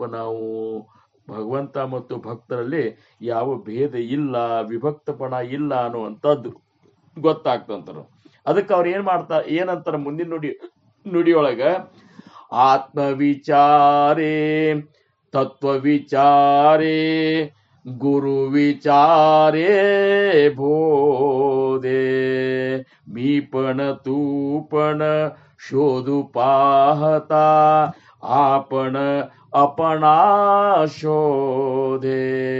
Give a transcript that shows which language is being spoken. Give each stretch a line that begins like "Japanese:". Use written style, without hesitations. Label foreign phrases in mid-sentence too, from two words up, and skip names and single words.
Kannada: ನಾವು ಭಗವಂತ ಮತ್ತು ಭಕ್ತರಲ್ಲಿ ಯಾವ ಭೇದ ಇಲ್ಲ, ವಿಭಕ್ತಪಣ ಇಲ್ಲ ಅನ್ನುವಂಥದ್ದು ಗೊತ್ತಾಗ್ತಂತಾರ. ಅದಕ್ಕೆ ಅವ್ರು ಏನಂತಾರ ಮುಂದಿನ ನುಡಿಯೊಳಗ,
Marathi: ಆತ್ಮವಿಚಾರೇ तत्व विचारे गुरु विचारे बोधे मी पण तू पण शोधू पाहता आपण अपना शोधे